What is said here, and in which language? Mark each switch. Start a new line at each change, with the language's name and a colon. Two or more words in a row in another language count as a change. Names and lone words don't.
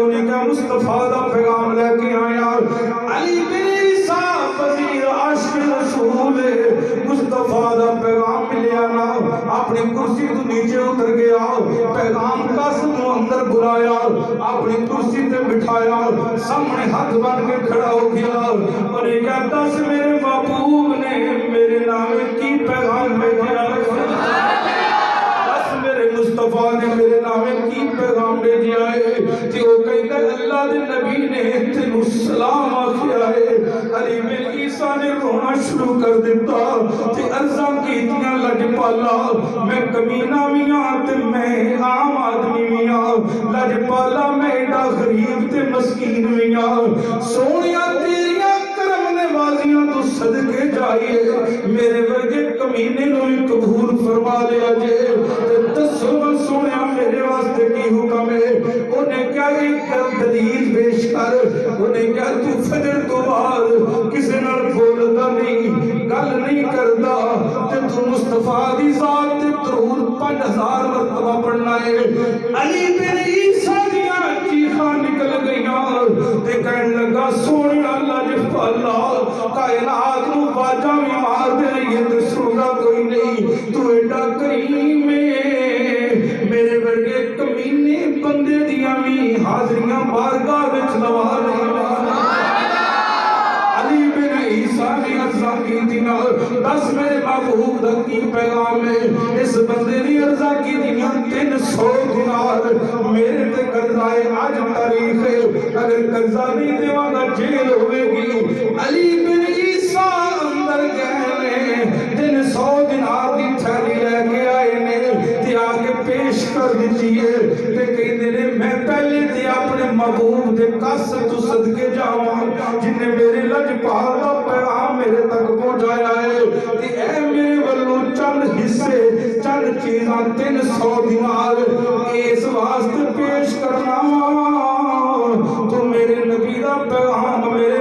Punjabi: انہیں کہا مصطفیٰ دا پیغام لے کے آیا۔ علی بن عیسیٰ وزیر عاشق رسول مصطفیٰ دا پیغام ملیا نا، اپنی کرسی تو نیچے اتر گیا، پیغام قاسم کو اندر بلایا، اپنی کرسی تے بٹھایا،
Urdu: سامنے ہاتھ بن کے کھڑا ہو گیا اور یہ کہتا سے میرے محبوب نے میرے نام کی پیغام بھیجا، بس میرے مصطفیٰ نے میرے نام کی پیغام بھیجا ہے کہ وہ کہتا ہے
Punjabi: اللہ دے نبی نے تینوں سلام آخیا ہے۔ علی بن عیسیٰ نے رونا شروع کر دیتا تے عرضاں کیتیاں لجپالا میں کمینہ میاں تے میں عام آدمی میاں، لجپالا میں ایڈا غریب تے مسکین میاں، سونیاں تیریاں کرم نوازیاں تو صدقے جائیے میرے ورگے کمینے نو ہی قبول فرما لیا جے، دسو سونیا میرے واسطے کی حکم ہے؟ انہیں کیا ایک دلیل پیش کر، انہیں کیا تو فجر تو بعد کسی نال بولدا نہیں، گل نہیں کردا تے تو مصطفیٰ دی ذات تے درود 5000 مرتبہ پڑھنا ہے۔ علی بن عیسیٰ دیاں چیخاں نکل گئیاں تے کہن لگا سونیا لاجپالا کائنات نو باجاں بھی مار دے یہ تے سندا کوئی نہیں، تو ایڈا کریم ہے، میرے ورگے کمینے بندے دیاں بھی حاضریاں بارگاہ وچ لوا رہے۔ علی بن عیسیٰ نے عرضاں کی دینا، دس میرے محبوب دا کی پیغام ہے؟ اس بندے نے عرضاں کی دینا 300 دینار میرے تے قرضہ ہے، آج تاریخ ہے، اگر قرضہ نہیں دیواں گا جیل ہوئے گی۔ علی بن عیسیٰ اندر گئے 300 دینار دی تھیلی لے کے آئے نے تے آگے پیش کر دیتی ہے تے کہندے نے میں پہلے تے اپنے محبوب دے قصد تو صدقے جاواں جن نے میرے لجپال دا پیغام میرے تک پہنچایا ہے تے اے میرے ولو چند حصے چند چیزاں 300 دینار اس واسطے پیش کرنا تو میرے نبی دا پیغام میرے